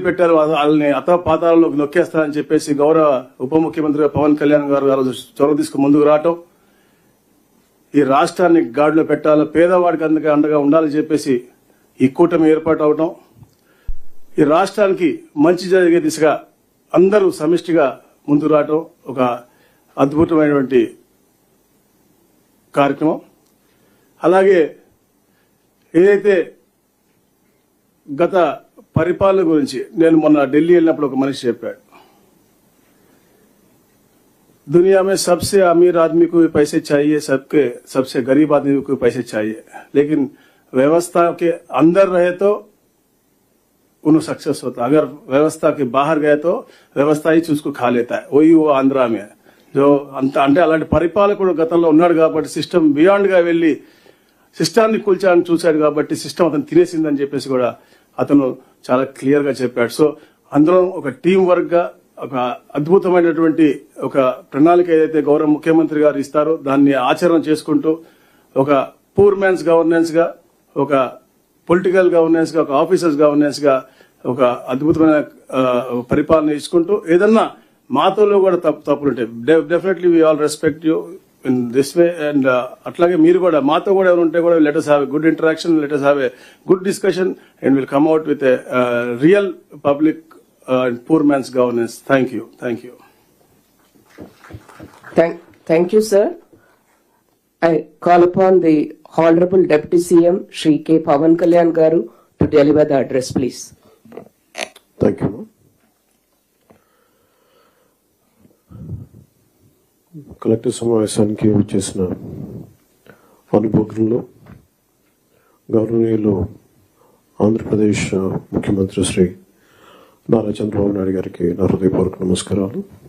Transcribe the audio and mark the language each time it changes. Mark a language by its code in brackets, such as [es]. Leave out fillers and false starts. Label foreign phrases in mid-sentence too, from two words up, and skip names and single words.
[te] పెట్టారో వాళ్ళని అతపాతాలలోకి నొక్కేస్తానని చెప్పేసి గౌరవ ఉప ముఖ్యమంత్రి పవన్ కళ్యాణ్ గారు ఆ రోజు చొరవ తీసుకుని ముందుకు రావటం, ఈ రాష్ట్రాన్ని గాడిలో పెట్టాలి, పేదవాడికి అందుకే అండగా ఉండాలని చెప్పేసి ఈ కూటమి ఏర్పాటు అవటం, ఈ రాష్ట్రానికి మంచి జరిగే దిశగా అందరూ సమిష్టిగా ముందుకు రావటం ఒక అద్భుతమైనటువంటి కార్యక్రమం. అలాగే ఏదైతే గత పరిపాలన గురించి నేను మొన్న ఢిల్లీ వెళ్ళినప్పుడు ఒక మనిషి చెప్పాడు, [hi] दुनिया में सबसे अमीर आदमी को भी पैसे चाहिए, सबसे गरीब आदमी को भी पैसे चाहिए, लेकिन व्यवस्था के अंदर रहे तो उन्हें सक्सेस होता, अगर व्यवस्था के बाहर गए तो व्यवस्था ही उसको खा लेता है. वही वो आंध्रा में जो [te] అంటే అలాంటి పరిపాలకుడు గతంలో ఉన్నాడు కాబట్టి [en] system beyond [te] గా వెళ్లి సిస్టాన్ని కూల్చాలని చూశాడు కాబట్టి సిస్టమ్ అతను తినేసిందని చెప్పేసి కూడా అతను చాలా క్లియర్ గా చెప్పాడు. సో అందరం ఒక [en] team work [te] గా ఒక అద్భుతమైనటువంటి ఒక ప్రణాళిక ఏదైతే గౌరవ ముఖ్యమంత్రి గారు ఇస్తారో దాన్ని ఆచరణ చేసుకుంటూ ఒక [en] poor man's governance [te] గా, ఒక [en] political governance [te] గా, ఒక [en] officers governance [te] గా ఒక అద్భుతమైన పరిపాలన ఇచ్చుకుంటూ ఏదన్నా మాతోలో కూడా తప్పులు ఉంటాయి. [en] definitely we all respect you in this way. and [te] అట్లాగే మీరు కూడా మాతో కూడా ఎవరు ఉంటే కూడా [en] లెట్ us have a good interaction, let us have a good discussion and we'll come out with a real public and poor man's governance. Thank you. Thank you. Thank you, sir. I call upon the Honorable Deputy CM Shri K. Pavan Kalyan Garu to deliver the address, please. Thank you. [te] కలెక్టర్ సమావేశానికి వచ్చేసిన అనుభవజ్ఞులు, గౌరవనీయులు ఆంధ్రప్రదేశ్ ముఖ్యమంత్రి శ్రీ నారా చంద్రబాబు నాయుడు గారికి నా హృదయపూర్వక నమస్కారాలు.